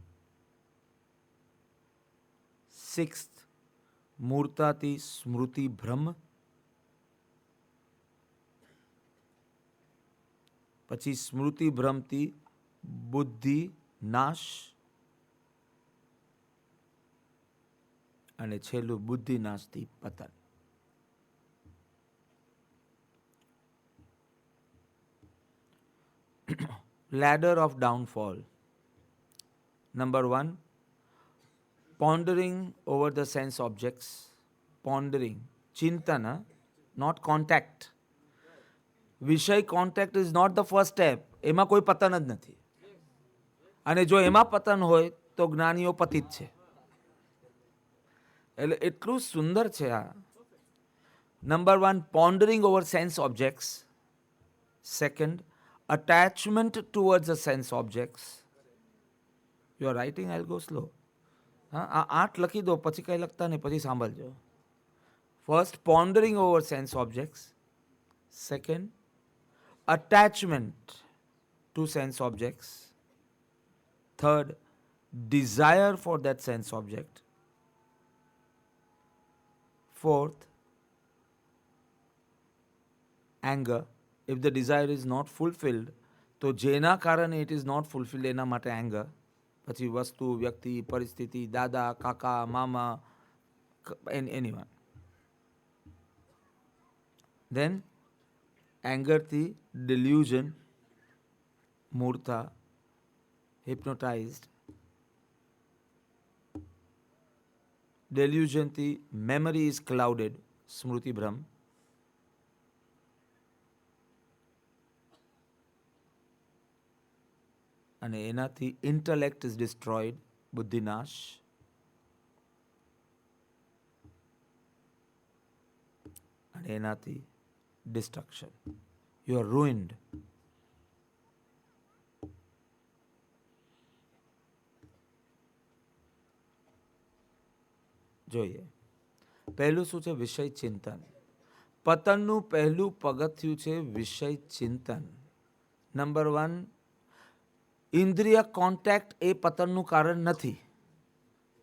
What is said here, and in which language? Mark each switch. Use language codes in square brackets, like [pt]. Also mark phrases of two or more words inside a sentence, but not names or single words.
[gu] સિક્સ્થ, મૂર્તાથી સ્મૃતિ ભ્રમ. પછી સ્મૃતિ ભ્રમથી બુદ્ધિ નાશ, અને છેલ્લું બુદ્ધિ નાશથી પતન. [en] Ladder of downfall. Number 1, pondering over the sense objects. Pondering, chintana, not contact. વિષય contact is not the first step. [gu] એમાં કોઈ પતન જ નથી, અને જો એમાં પતન હોય તો જ્ઞાનીઓ પતિત છે. એટલે એટલું સુંદર છે આ. [en] Number 1, pondering over sense objects. સેકન્ડ, attachment towards the sense objects. You are writing, I'll go slow. [gu] હા, આ 8 લખી દો, પછી કંઈ લખતા નહીં, પછી સાંભળજો. [en] ફર્સ્ટ, pondering over sense objects. Second, attachment to sense objects. Third, desire for that sense object. Fourth, anger. If the desire is not fulfilled, [gu] તો જેના કારણે [en] it is not fulfilled [gu] એના માટે anger. પછી વસ્તુ, વ્યક્તિ, પરિસ્થિતિ, દાદા, કાકા, મામા, [en] anyone. Then anger થી delusion, મૂર્તા, hypnotized. Delusion થી memory is clouded, [gu] સ્મૃતિ ભ્રમ. અને એનાથી [en] intellect is destroyed, [gu] બુદ્ધિનાશ. અને એનાથી destruction. [en] You are ruined. [gu] જોઈએ, પહેલું શું છે? વિષય ચિંતન. પતનનું પહેલું પગથિયું છે વિષય ચિંતન. નંબર 1, ઇન્દ્રિય કોન્ટેક્ટ એ પતનનું કારણ નથી.